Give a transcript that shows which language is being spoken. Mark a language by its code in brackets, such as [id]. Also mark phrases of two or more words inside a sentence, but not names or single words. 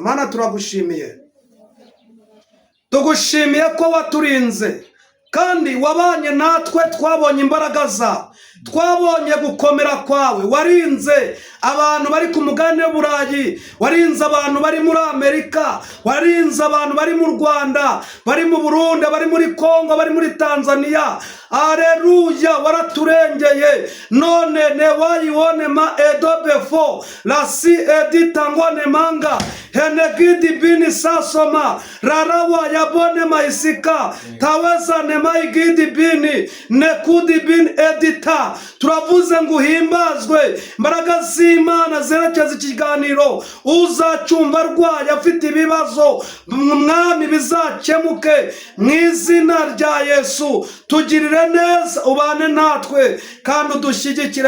[rw] Mana turagushimiye, tugushimiye ko waturinze kandi wabanye natwe, twabonye imbaraga zawe, twabonye gukomera kwawe. Warinze abantu bari ku mugabane w'Uburayi, warinze abantu bari muri Amerika, warinze abantu bari mu Rwanda, bari mu Burundi, bari muri Kongo, bari muri Tanzania. Aleluya, waraturengeye. None ne wayibone ma edobefo lasi editangone manga henegidi bini sasoma rarawa yabone maisika taweza ne maigidi bini nekudi bini edita. Turavuze ngo uhimbazwe imbaraga z'Imana zerekeza ikiganiro. Uzacumva arwaye afite ibibazo, Mwami bizakemuke mu izina rya Yesu. Tugirire neza, ubane natwe kandi udushyigikire.